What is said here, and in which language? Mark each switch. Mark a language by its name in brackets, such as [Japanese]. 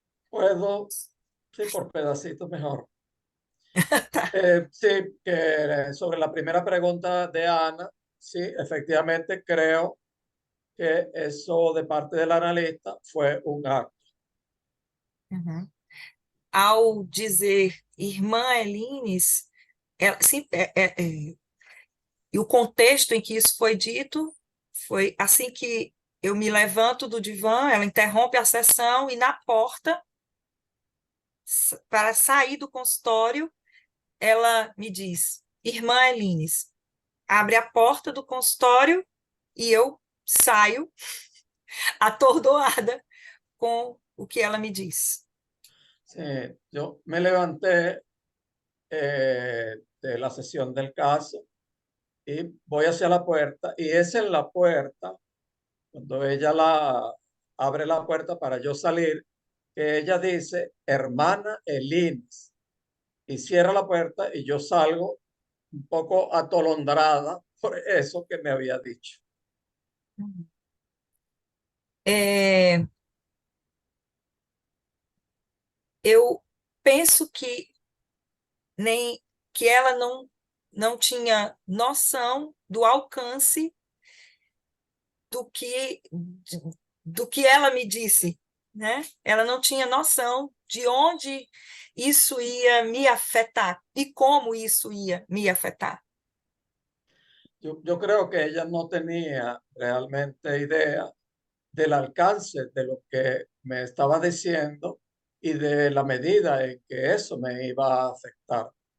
[Spanish] Puedo, sí, por pedacitos mejor. [Portuguese] Tá. [Spanish] Sí, que sobre la primera pregunta de Ana, sí, efectivamente creo que eso de parte del analista fue un acto. [Portuguese] Ao dizer irmã Elines, sim, e o contexto em que isso foi dito foi assim que eu me levanto do divã, ela interrompe a sessão e na porta, para sair do consultório, ela me diz, irmã Elines, abre a porta do consultório e eu saio atordoada com o que ela me diz. [Spanish] Sí, yo me levanté de la sesión del caso y voy hacia la puerta y es en la puerta, cuando ella abre la puerta para yo salir, que ella dice, hermana Elines, y cierra la puerta y yo salgo un poco atolondrada por eso que me había dicho. [Portuguese] Eu penso que ela não tinha noção do alcance do que ela me disse, né? Ela não tinha noção de onde isso ia me afetar e como isso ia me afetar. [Spanish] Yo creo que ella no tenía realmente idea del alcance de lo que me estaba diciendo y de la medida en que eso me iba a afectar.